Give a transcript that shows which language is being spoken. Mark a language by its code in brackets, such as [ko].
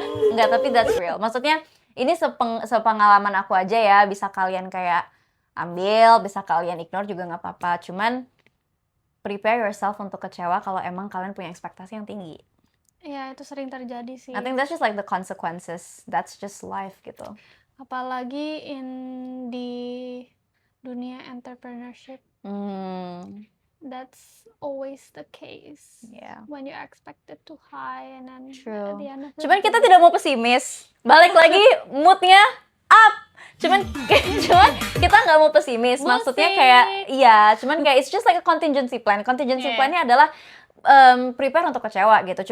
[id] Enggak, tapi [en] that's real. [id] Maksudnya ini sepengalaman aku aja ya, bisa kalian kayak ambil, bisa kalian ignore juga nggak apa-apa. Cuman [en] prepare yourself [id] untuk kecewa kalau emang kalian punya ekspektasi yang tinggi. Iya, itu sering terjadi sih. [en] I think that's just like the consequences. That's just life [id] gitu. Apalagi di dunia entrepreneurship. [en] That's always the case. Yeah. When you expect it too high and then True. at the end of the [id] Cuman [en] day, [id] kita tidak mau pesimis. Balik lagi moodnya up. Cuman kita nggak mau pesimis. Maksudnya kayak iya, cuman kayak [en] it's just like a contingency plan. [id] Contingency plan-nya adalah [en] prepare [id] untuk kecewa gitu.